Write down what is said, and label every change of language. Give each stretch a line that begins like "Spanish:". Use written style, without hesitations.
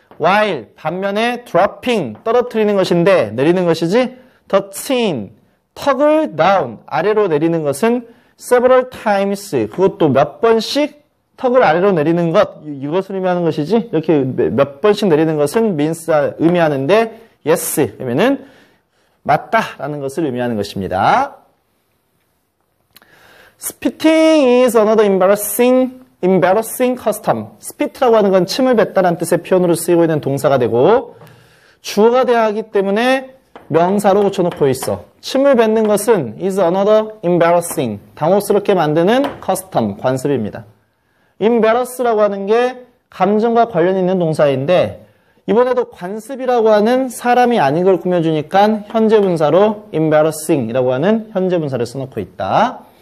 Korean: while 반면에 dropping 떨어뜨리는 것인데 내리는 것이지 touching 턱을 down 아래로 내리는 것은
English: several times
Korean: 그것도 몇 번씩 턱을 아래로 내리는 것 이것을 의미하는 것이지 이렇게 몇 번씩 내리는 것은 means 의미하는데 yes 그러면은 맞다라는 것을 의미하는 것입니다.
English: spitting is another embarrassing custom.
Korean: spit라고 하는 건 침을 뱉다라는 뜻의 표현으로 쓰이고 있는 동사가 되고 주어가 돼야 하기 때문에 명사로 고쳐놓고 있어. 침을 뱉는 것은
English: is another embarrassing.
Korean: 당혹스럽게 만드는 custom, 관습입니다. embarrass라고 하는 게 감정과 관련 있는 동사인데 이번에도 관습이라고 하는 사람이 아닌 걸 꾸며주니까 현재 분사로 embarrassing이라고 하는 현재 분사를 써놓고 있다.